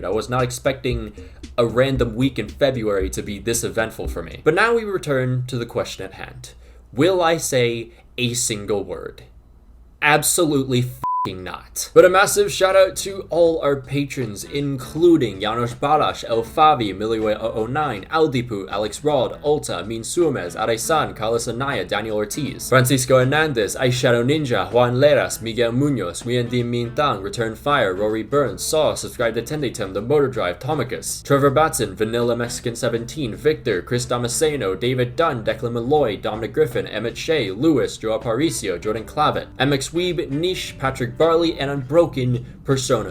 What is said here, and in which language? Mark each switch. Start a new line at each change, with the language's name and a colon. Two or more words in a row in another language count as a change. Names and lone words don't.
English: I was not expecting a random week in February to be this eventful for me. But now we return to the question at hand. Will I say a single word? Absolutely not. But a massive shout out to all our patrons, including Janos Balash, El Favi, Miliwe009, Aldipu, Alex Rod, Ulta, Min Suarez, Aresan, Carlos Anaya, Daniel Ortiz, Francisco Hernandez, Aishado Ninja, Juan Leras, Miguel Munoz, Wiandim Mintang, Return Fire, Rory Burns, Saw, Subscribe to Tenditum, The Motor Drive, Tomicus, Trevor Batson, Vanilla Mexican 17, Victor, Chris Damasceno, David Dunn, Declan Malloy, Dominic Griffin, Emmett Shea, Lewis, Joe Aparicio, Jordan Clavet, MX Weeb, Niche, Patrick Barley, and Unbroken Persona.